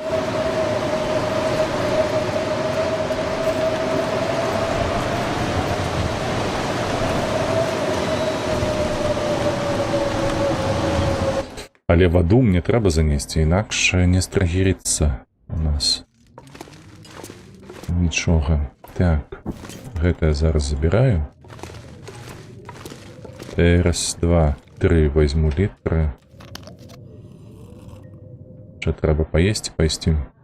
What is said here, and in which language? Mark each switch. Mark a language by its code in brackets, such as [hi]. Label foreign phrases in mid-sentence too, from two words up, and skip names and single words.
[be] Але ваду мне трэба занесці, інакш не страгірыцца у нас. Нічога. Так, гэта я зараз забіраю. [ru] Раз, два, три возьму литры. Что треба поесть, [be] пайсці.